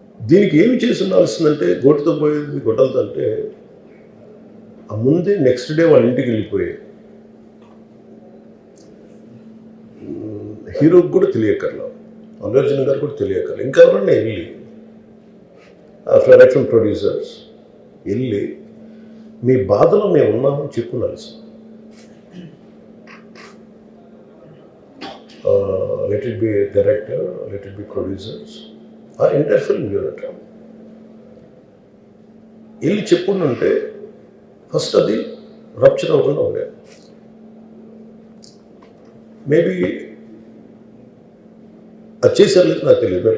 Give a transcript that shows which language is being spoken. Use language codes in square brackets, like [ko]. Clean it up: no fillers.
[te] దీనికి ఏమి చేసి ఉండాల్సిందంటే, గోటితో పోయేది గొడ్డలతో అంటే, ఆ ముందే నెక్స్ట్ డే వాళ్ళ ఇంటికి వెళ్ళిపోయి హీరోకి కూడా తెలియకర్లా, అల్లు అర్జున్ గారు కూడా తెలియకర్లా, ఇంకా ఎవరన్నా వెళ్ళి డైరెక్షన్ ప్రొడ్యూసర్స్ వెళ్ళి మీ బాధలో మేము ఉన్నామని చెప్పున్నారు. [en] Let it be director, let it be producers, [te] ఆ ఎంటైర్ ఫిల్మ్ యూనిట్ వెళ్ళి చెప్పుంటే ఫస్ట్ అది రప్చర్ అవ్వకుండా ఉండేది. మేబీ అది చేశారు లేదు నాకు తెలియదు.